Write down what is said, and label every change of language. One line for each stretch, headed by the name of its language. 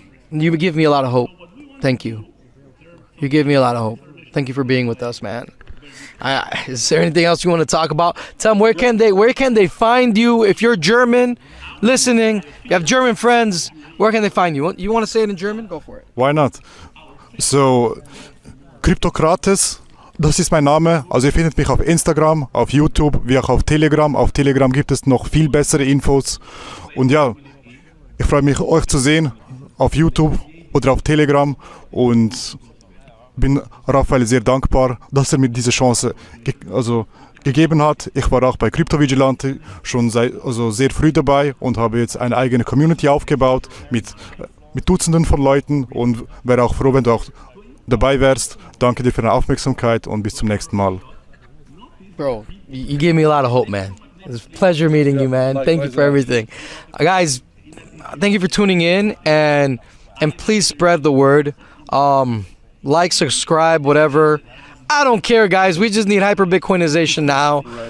English: You give me a lot of hope. Thank you. You give me a lot of hope. Thank you for being with us, man. Is there anything else you want to talk about? Tell them, where can they find you? If you're German, listening, you have German friends, where can they find you? You want to say it in German? Go for it. Why not?
German: So, Kryptocrates, das ist mein Name. Also ihr findet mich auf Instagram, auf YouTube, wie auch auf Telegram. Auf Telegram gibt es noch viel bessere Infos. Und ja, ich freue mich, euch zu sehen auf YouTube oder auf Telegram. Und bin Raphael sehr dankbar, dass er mir diese Chance gegeben hat. Ich war auch bei Vigilantes schon sehr früh dabei und habe jetzt eine eigene Community aufgebaut mit Dutzenden von Leuten und wäre auch froh, wenn du auch dabei wärst. Danke dir für deine Aufmerksamkeit und bis zum nächsten Mal.
English: Bro, you gave me a lot of hope, man. It was a pleasure meeting you, man. Thank you for everything. Guys, thank you for tuning in, and please spread the word. Like, subscribe, whatever. I don't care, guys. We just need hyper Bitcoinization now.